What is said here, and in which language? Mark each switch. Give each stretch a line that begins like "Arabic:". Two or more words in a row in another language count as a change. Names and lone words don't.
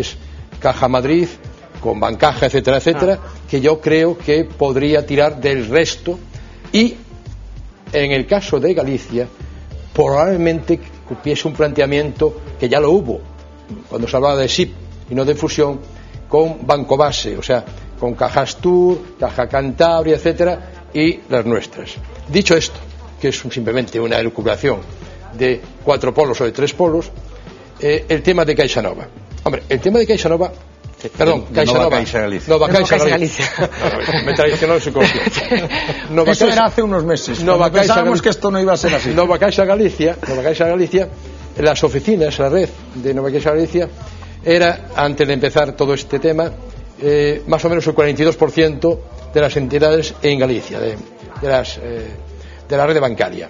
Spanish: es Caja Madrid, con Bancaja, etcétera, etcétera, que yo creo que podría tirar del resto, y en el caso de Galicia probablemente hubiese un planteamiento que ya lo hubo cuando se hablaba de SIP y no de fusión, con Banco Base, o sea, con Caja Astur, Caja Cantabria, etcétera, y las nuestras. Dicho esto, que es simplemente una elucubración de 4 polos o de 3 polos, el tema de Caixa Nova. Hombre, el tema de Caixa Nova, perdón, Caixa Nova. Caixa Galicia. Nova Caixa Galicia. Me traicionó su consciente. Eso era hace unos meses. Pensábamos que esto no iba a ser así. Nova Caixa Galicia, las oficinas, la red de Nova Caixa Galicia, era, antes de empezar todo este tema, más o menos el 42% de las entidades en Galicia, de la red bancaria.